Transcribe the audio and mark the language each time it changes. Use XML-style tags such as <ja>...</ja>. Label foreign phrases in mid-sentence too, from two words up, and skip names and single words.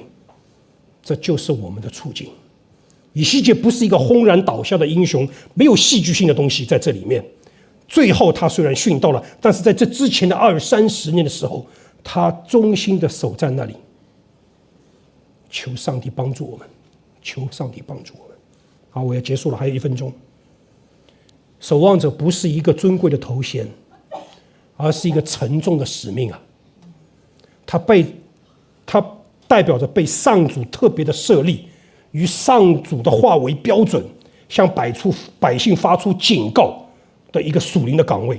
<zh>這就是我們的處境。以西結不是一個轟然倒下的英雄，沒有戲劇性的東西在這裡面。最後他雖然殉道了，但是在這之前的20-30年的時候，他忠心的守在那裡。求上帝幫助我們，求上帝幫助我們。好，我要結束了，還有1分鐘。守望者不是一個尊貴的頭銜，而是一個沉重的使命啊！他代表着被上主特別的設立，與上主的話為標準，向百姓發出警告的一個屬靈的崗位。</zh>